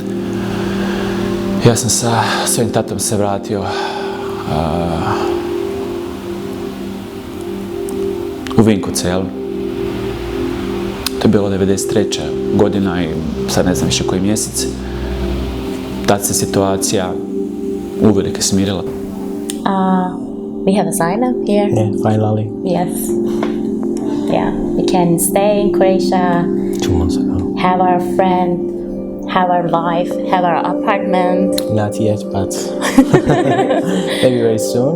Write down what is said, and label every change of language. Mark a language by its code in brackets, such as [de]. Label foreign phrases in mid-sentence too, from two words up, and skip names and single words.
[hr] Ja sam sa svojim tatom se vratio u Vinkovce, jel? To je bilo 93. godina i sad ne znam više koji mjesec. Tad se situacija uvelike smirila. [en] We have asylum here. Yeah, finally. Yes. Yeah, we can stay in Croatia. 2 months ago. Have our friend, have our life, have our apartment. Not yet, but maybe very soon.